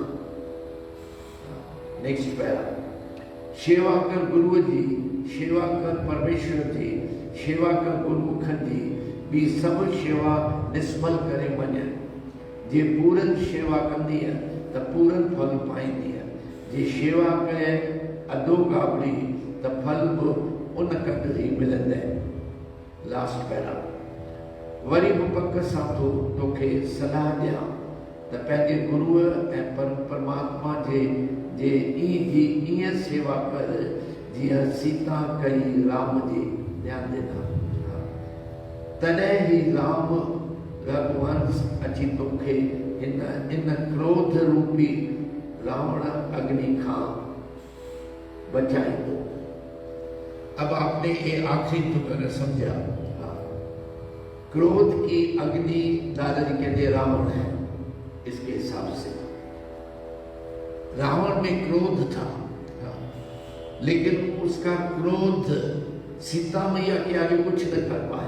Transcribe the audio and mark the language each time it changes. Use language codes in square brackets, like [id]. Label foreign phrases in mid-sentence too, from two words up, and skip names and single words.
[en] next para, [sd] सेवा कर गुरु जी, सेवा कर परमेश्वर जी, सेवा कर गुरमुखन जी, भी सब सेवा निष्फल करे मन। जे पूरन सेवा कंदी है तो पूरन फल पाईंदी है, जे सेवा कहे अधो गाबड़ी तो फल बि उन कद ही मिलंदा। [en] last para, [sd] वरी बि पक सां तोखे सलाह ॾियां त पंहिंजे गुरुअ ऐं परमात्मा जे ईअं सेवा कर जीअं सीता कई राम जी। [hi] ध्यान देना, [sd] तॾहिं ही राम रघुवंश अची तोखे इन क्रोध रूपी रावण अग्नि खां बचाईंदो। [hi] अब आपने ये आखिरी तुक अगर समझा, क्रोध की अग्नि दादाजी कहते रावण है। इसके हिसाब से रावण में क्रोध था, लेकिन उसका क्रोध सीता मैया के आगे कुछ न कर पाया।